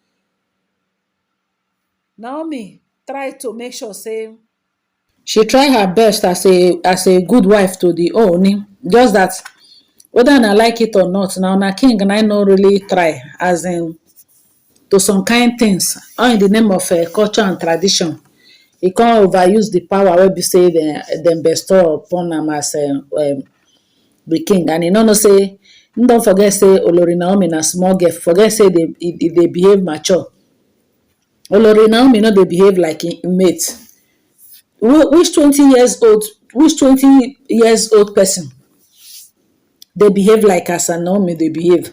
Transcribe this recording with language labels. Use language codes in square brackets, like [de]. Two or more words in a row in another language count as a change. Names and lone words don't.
[pcm] Naomi try to make sure say she try her best as a good wife to the Ooni. Just that whether I like it or not. Now na king and I no really try as in to some kind things, all in the name of culture and tradition. He can't overuse the power wey be say dem bestow upon am as the king, and he no know say, him don forget say Olori Naomi na small girl, forget say e dey behave mature. Olori Naomi no dey behave like im mate. Which 20 years old, which 20 years old person dey behave like as Naomi dey behave?